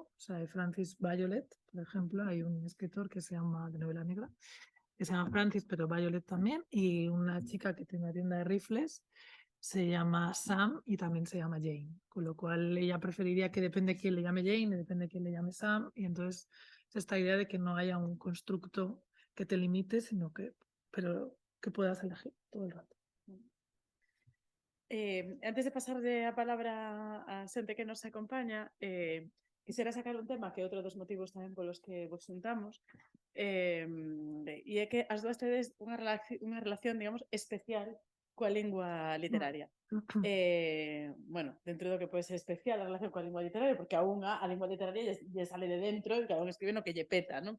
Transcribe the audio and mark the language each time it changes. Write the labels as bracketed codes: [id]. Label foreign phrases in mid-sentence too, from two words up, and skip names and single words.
[es] O sea, de Francis Violet, por ejemplo, hay un escritor que se llama, de novela negra, que se llama Francis, pero Violet también, y una chica que tiene una tienda de rifles se llama Sam y también se llama Jane, con lo cual ella preferiría que depende de quién le llame Jane, depende de quién le llame Sam, y entonces es esta idea de que no haya un constructo que te limite, sino pero que puedas elegir todo el rato. [gl] Antes de pasarle a palabra a xente que nos acompaña, [es] quisiera sacar un tema [gl] que é outro dos motivos tamén polos que vos juntamos, e é que as dúas tedes unha relación, digamos, especial coa lingua literaria. Bueno, dentro do que pode ser especial a relación coa lingua literaria, porque a lingua literaria lle sale de dentro e cada un escribe no que lle peta, non?